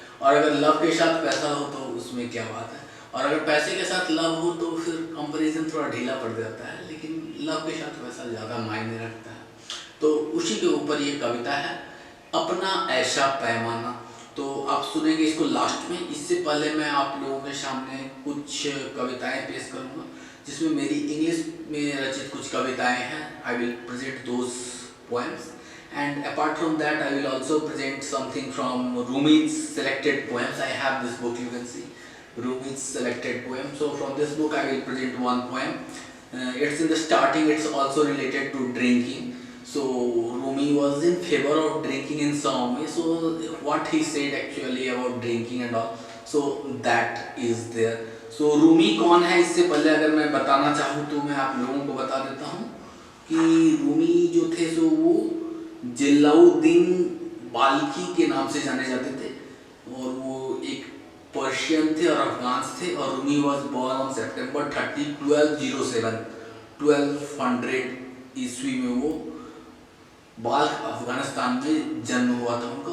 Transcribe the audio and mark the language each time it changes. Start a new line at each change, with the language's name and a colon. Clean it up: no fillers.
Hindi: और अगर लव के साथ पैसा हो तो उसमें क्या बात है, और अगर पैसे के साथ लव हो तो फिर कंपैरिजन थोड़ा ढीला पड़ जाता है, लेकिन लव के साथ पैसा ज़्यादा मायने रखता है। तो उसी के ऊपर ये कविता है, अपना ऐसा पैमाना। तो आप सुनेंगे इसको लास्ट में। इससे पहले मैं आप लोगों के सामने कुछ कविताएं पेश करूंगा जिसमें मेरी इंग्लिश में रचित कुछ कविताएं हैं।
English: I will present those poems, and apart from that I will also present something from Rumi's selected poems. I have this book, you can see Rumi's selected poem. So from this book I will present one poem. It's in the starting, it's also related to drinking. So Rumi was in favor of drinking in some way. So what he said actually about drinking and all, so that is there.
Hindi: So Rumi कौन है, इससे पहले अगर मैं बताना चाहूँ तो मैं आप लोगों को बता देता हूँ कि रूमी जो थे सो वो जलालुद्दीन बाल्खी के नाम से जाने जाते थे, और वो एक पर्शियन थे और अफगान थे। और Rumi
English: was born on September 30, 1207
Hindi: 1200 ईस्वी में वो बाल्ख अफगानिस्तान में जन्म हुआ था उनका।